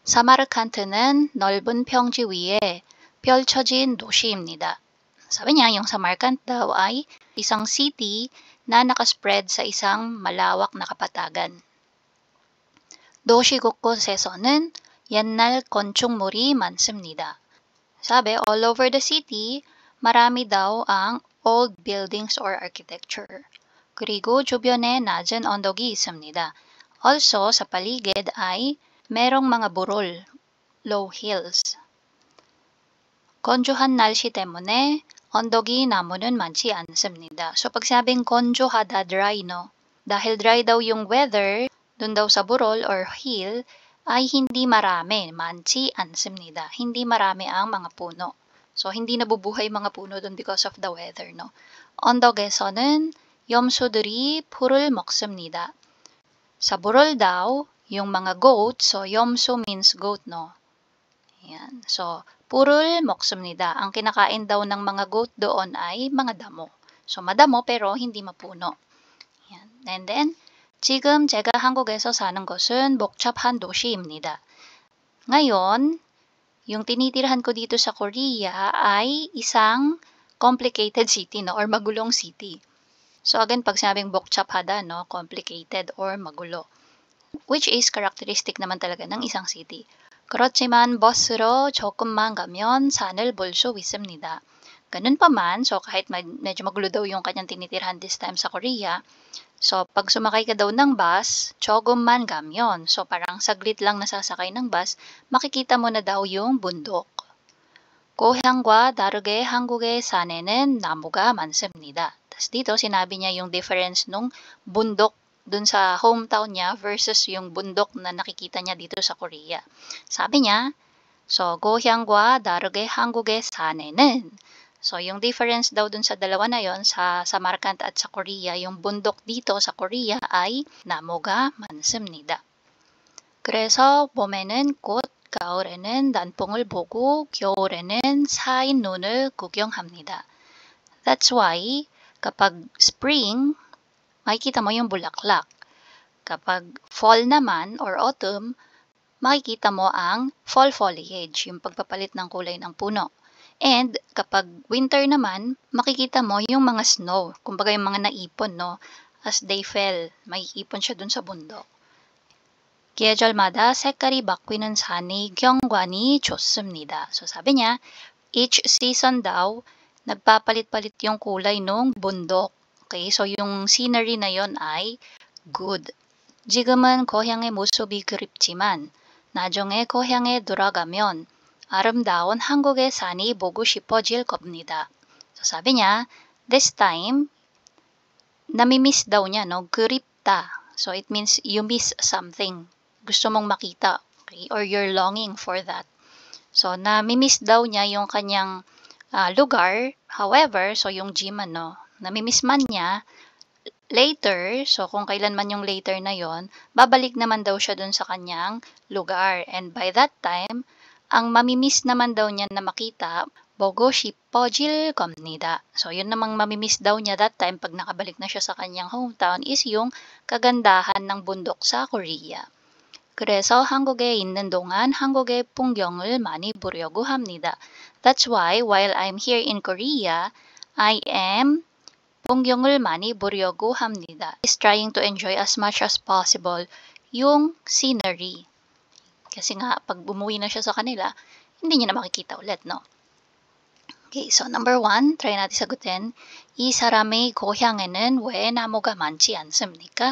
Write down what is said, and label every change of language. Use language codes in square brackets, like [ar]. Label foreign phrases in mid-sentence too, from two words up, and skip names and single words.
[ko] 사마르칸트는 넓은 평지 위에 펼쳐진 도시입니다. [tl] Sabi niya, yung Samarkand daw ay isang city na nakaspread sa isang malawak na kapatagan. [ko] 도시 곳곳에서는 옛날 건축물이 많습니다. [tl] Sabi, [en] all over the city, [tl] marami daw ang [en] old buildings or architecture. [ko] 그리고 주변에 낮은 언덕이 있습니다. [tl] Also, sa paligid ay merong mga burol, [en] low hills. [ko] 건조한 날씨 때문에 언덕이 나무는 많지 않습니다. [tl] So, pag sabing konjohada, dry, no? Dahil dry daw yung weather, dun daw sa burol or hill, ay hindi marami, [ko] 많지 않습니다. [tl] Hindi marami ang mga puno. So, hindi nabubuhay mga puno dun [en] because of the weather, [tl] no? [ko] 언덕에서는 염소들이 풀을 먹습니다. [tl] Sa burol daw, yung mga goat, so 염소 [en] means goat, [tl] no? Ayan. So, purul 먹습니다. Ang kinakain daw ng mga goat doon ay mga damo. So, madamo pero hindi mapuno. Ayan. And then, [ko] 지금 제가 한국에서 사는 곳은 복잡한 도시입니다. [tl] Ngayon, yung tinitirhan ko dito sa Korea ay isang [en] complicated city, [tl] no? Or magulong city. So again, pag sinabing 복잡하다, no? Complicated or magulo. [en] Which is characteristic [tl] naman talaga ng isang city. [ko] 그렇지만 버스로 조금만 가면 산을 볼 수 있습니다. [tl] Ganun pa man, so kahit medyo magulo daw yung kanyang tinitirhan [en] this time [tl] sa Korea, so pag sumakay ka daw ng bus, [ko] 조금만 가면, [tl] so parang saglit lang nasasakay ng bus, makikita mo na daw yung bundok. [ko] 고향과 다르게 한국의 산에는 나무가 많습니다. [tl] Tapos dito sinabi niya yung difference nung bundok dun sa hometown niya versus yung bundok na nakikita niya dito sa Korea. Sabi niya, so [ko] 고향과 다르게 한국의 산에는, [tl] so yung difference daw dun sa dalawa na yon, sa Samarkand at sa Korea, yung bundok dito sa Korea ay [ko] 나무가 많습니다. 그래서 봄에는 꽃, 가을에는 단풍을 보고 겨울에는 쌓인 눈을 구경합니다. [en] That's why [tl] kapag spring, makikita mo yung bulaklak. Kapag fall naman [en] or autumn, [tl] makikita mo ang [en] fall foliage, [tl] yung pagpapalit ng kulay ng puno. And kapag winter naman, makikita mo yung mga snow, kumbaga yung mga naipon, no? [en] As they fell, [tl] maiipon siya dun sa bundok. [ko] 계절마다 색깔이 바뀌는 산의 경관이 좋습니다. [tl] So sabi niya, [en] each season [tl] daw, nagpapalit-palit yung kulay ng bundok. Okay, so yung scenery na yon ay good. [ko] 지금은 고향의 모습이 그립지만 나중에 고향에 돌아가면 아름다운 한국의 산이 보고 싶어질 겁니다. [tl] So sabi niya, [en] this time, [tl] namimiss daw niya, no? [ko] 그립다. [en] So it means you miss something. [tl] Gusto mong makita, okay? [en] Or you're longing for that. [tl] So namimiss daw niya yung kanyang lugar. However, so yung gym, ano, namimiss man niya, later, so kung kailan man yung later na yon, babalik naman daw siya dun sa kanyang lugar. [en] And by that time, [tl] ang mamimiss naman daw niya na makita, [ko] 보고 싶어질 겁니다. [tl] So yun namang mamimiss daw niya [en] that time [tl] pag nakabalik na siya sa kanyang hometown is yung kagandahan ng bundok sa Korea. [ko] 그래서 한국에 있는 동안 한국의 풍경을 많이 보려고 합니다. [en] That's why while I'm here in Korea, I am [ko] 풍경을 많이 보려고 합니다. [en] Is trying to enjoy as much as possible yung scenery. [tl] Kasi nga, pag bumuwi na siya sa kanila, hindi niya na makikita ulit, no? Okay, so number 1, try natin sagutin. [ko] 이 사람의 고향에는 왜 나무가 많지 않습니까?